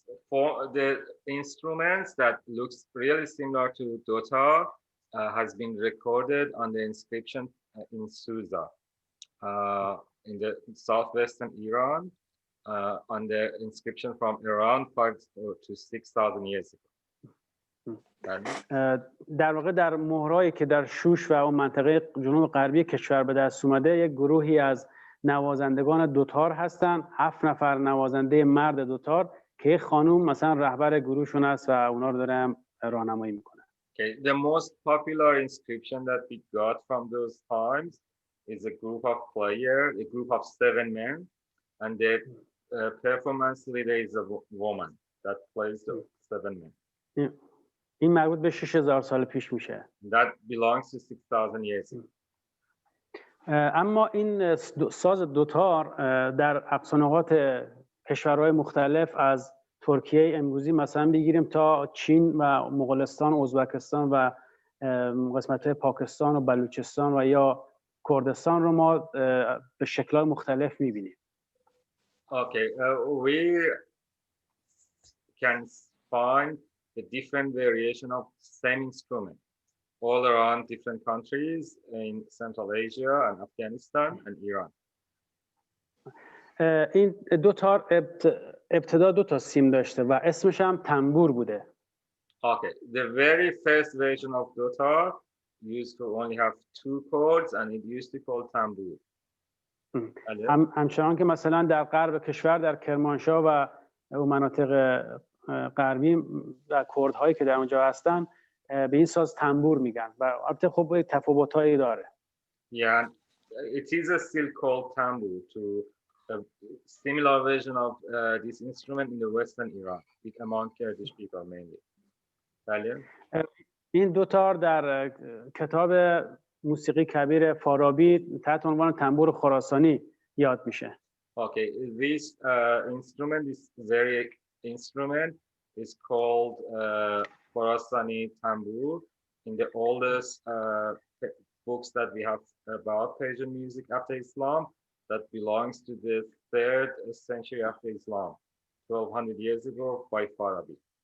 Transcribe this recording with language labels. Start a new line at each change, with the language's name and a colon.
English: For the instruments that looks really similar to dotar has been recorded on the inscription in Susa in the southwestern Iran on the inscription from around 5 to 6,000 years ago.
Persian: در واقع در مهرهایی که در شوش و اون منطقه جنوب غربی کشور به دست اومده، یک گروهی از نوازندگان دوتار هستن، 7 نفر نوازنده مرد دوتار که خانوم مثلا رهبر گروهشون است و اونا رو داره راهنمایی میکنه.
English: Okay, the most popular inscription that we got from those times is a group of players, a group of 7 men, and the performance leader is a woman that plays the 7 men.
Persian: این مربوط به 6000 سال پیش میشه.
English: That belongs to 6,000 years ago.
Persian: اما این ساز دوتار در اقصانقاط کشورهای مختلف از ترکیه امروزی مثلا بگیریم تا چین و مغولستان، ازبکستان و قسمت‌های پاکستان و بلوچستان و یا کردستان رو ما به شکل‌های مختلف می‌بینیم.
English: Okay, we can find the different variation of same instrument all around different countries in Central Asia and Afghanistan and Iran.
Persian: این دو تار ابتدا دو تا سیم داشته و اسمش هم تنبور بوده.
English: Okay, the very first version of dotar used to only have 2 chords and it used to be called tambur.
Persian: همچنان که مثلا در غرب کشور در کرمانشاه و مناطق غربی و کردهایی که در اونجا هستن به این ساز تنبور میگن و البته خب تفاوتایی داره.
English: Yeah, it is still called tambur to a similar version of this instrument in the western Iran, among Kurdish people mainly.
Persian: بله. این دو تار در کتاب موسیقی کبیر فارابی تحت عنوان تنبور خراسانی یاد میشه.
English: Okay, this instrument, this very instrument is called Khorasani tambur. In the oldest books that we have about Persian music after Islam, that belongs to the 3rd century after Islam, 1200 years ago by Farabi.